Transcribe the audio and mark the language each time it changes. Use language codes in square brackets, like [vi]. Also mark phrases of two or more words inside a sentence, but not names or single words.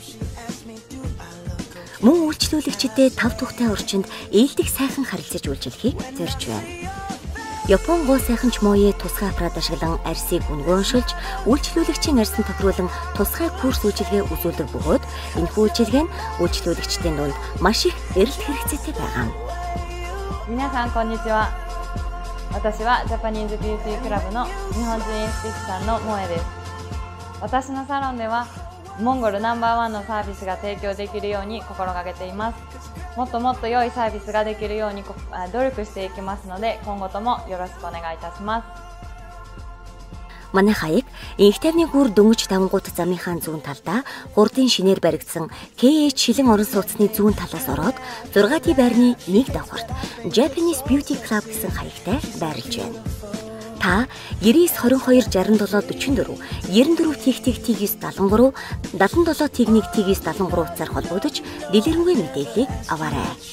[mn] Мөн үйлчлүүлэгчдэд тав тухтай орчинд ээлдэг сайхан харилцаж үйлчлэхийг зорьж байна. Япон гоо сайханч моёе тусгай аппарат ашиглан арьсыг өнгөөншүүлж, үйлчлүүлэгчийн арьсанд тохируулан тусгай курс үйлчилгээ үзүүлдэг бөгөөд энэхүү үйлчилгээ нь үйлчлүүлэгчдийн дунд маш их эрэлт хэрэгцээтэй байгаа юм. [ja] 皆さんこんにちは。私はジャパニーズビューティークラブの日本人エステティシャンの萌です。私のサロンではモンゴルナンバー1のサービスが提供できるように心がけています。もっともっと良いサービスができるように努力していきますので、今後ともよろしくお願いいたします。 [mn] Манай хаяг инх тавны гүр дөнгөж давангууд замынхаа зүүн талдаа хурдын шинээр баригдсан KH шилэн орон сууцны зүүн талаас ороод 6D байрны 1 давхарт Japanese Beauty Club гэсэн хаягтай байрлаж байна. Та 99 22 67 44 94 TT-9 73 77 T1 T9 73 утсаар холбогдож дэлгэрэнгүй мэдээллийг аваарай.